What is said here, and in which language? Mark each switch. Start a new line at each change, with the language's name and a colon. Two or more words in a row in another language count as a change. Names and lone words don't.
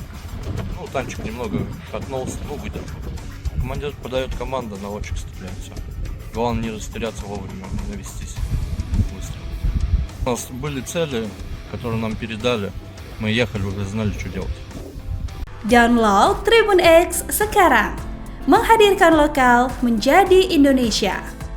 Russian: Танчик немного катнулся, выдержал. Командир подает команду, наводчик стреляет, все. Главное не растеряться вовремя, не навестись быстро. У нас были цели, которые нам передали, мы ехали, уже знали, что делать.
Indonesian: Download Tribun X sekarang, menghadirkan lokal menjadi Indonesia.